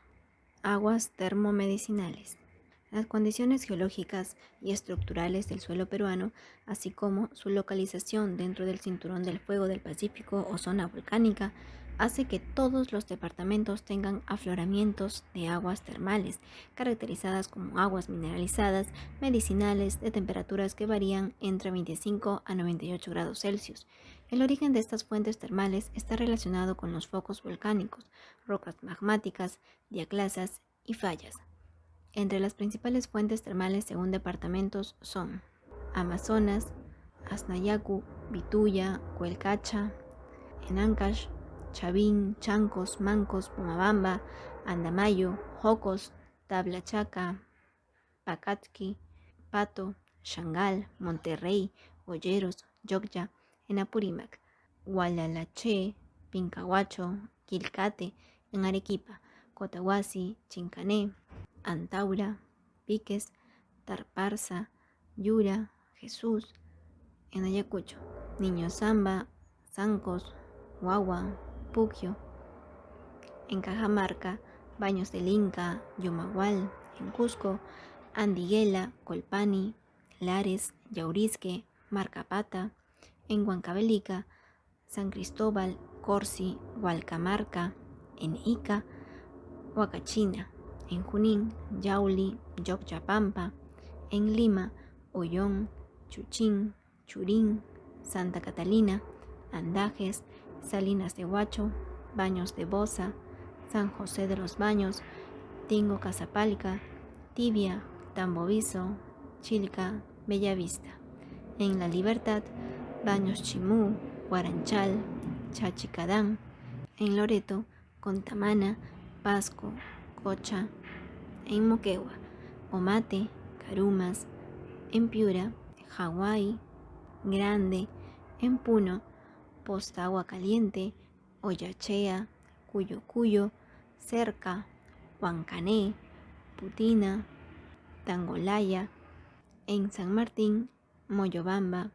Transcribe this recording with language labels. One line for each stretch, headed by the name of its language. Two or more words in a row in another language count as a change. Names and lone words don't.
Spanish: Aguas termomedicinales. Las condiciones geológicas y estructurales del suelo peruano, así como su localización dentro del cinturón del fuego del Pacífico o zona volcánica, hace que todos los departamentos tengan afloramientos de aguas termales, caracterizadas como aguas mineralizadas, medicinales, de temperaturas que varían entre 25 a 98 grados Celsius. El origen de estas fuentes termales está relacionado con los focos volcánicos, rocas magmáticas, diaclasas y fallas. Entre las principales fuentes termales según departamentos son Amazonas, Asnayacu, Vituya, Cuelcacha, en Ancash, Chavín, Chancos, Mancos, Pomabamba, Andamayo, Jocos, Tablachaca, Pacatqui, Pato, Shangal, Monterrey, Olleros, Yocya, en Apurímac, Gualalaché, Pincahuacho, Quilcate, en Arequipa, Cotahuasi, Chincané, Antaura, Piques, Tarparza, Yura, Jesús, en Ayacucho, Niño Zamba, Zancos, Huagua, Puquio, en Cajamarca, Baños del Inca, Yumagual, en Cusco, Andiguela, Colpani, Lares, Yaurisque, Marcapata, en Huancavelica, San Cristóbal, Corsi, Hualcamarca, en Ica, Huacachina, En Junín, Yauli, Jocchapampa. En Lima, Ollón, Chuchín, Churín, Santa Catalina, Andajes, Salinas de Huacho, Baños de Boza, San José de los Baños, Tingo Casapalca, Tibia, Tamboviso, Chilca, Bellavista. En La Libertad, Baños Chimú, Guaranchal, Chachicadán. En Loreto, Contamana, Pasco, Cocha. En Moquegua, Omate, Carumas. En Piura, Hawái, Grande. En Puno, Posta Agua Caliente, Oyachea, Cuyo Cuyo, Cerca, Huancané, Putina, Tangolaya. En San Martín, Moyobamba.